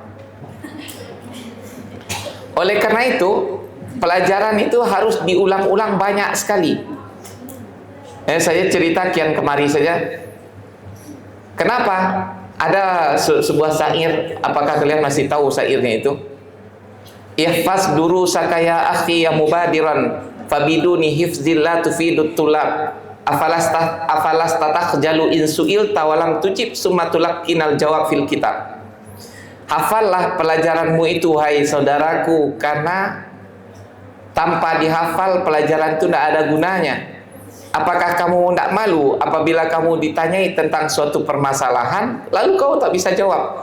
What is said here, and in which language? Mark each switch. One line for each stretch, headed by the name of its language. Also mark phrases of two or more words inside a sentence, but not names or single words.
Indonesian: Oleh karena itu, pelajaran itu harus diulang-ulang banyak sekali. Saya cerita kian kemari saja. Kenapa? Ada sebuah syair, apakah kalian masih tahu syairnya itu?
Arabic: احفظ دروسك يا أخي يا مبادرا فبدون حفظها تفيد الطلاب أفلا تستحي إن سئلت ثم لم تجب ثم تلقن الجواب في الكتاب.
Indonesian: Hafallah pelajaranmu itu hai saudaraku, karena tanpa dihafal pelajaran itu tidak ada gunanya. Apakah kamu tidak malu apabila kamu ditanyai tentang suatu permasalahan lalu kau tak bisa jawab?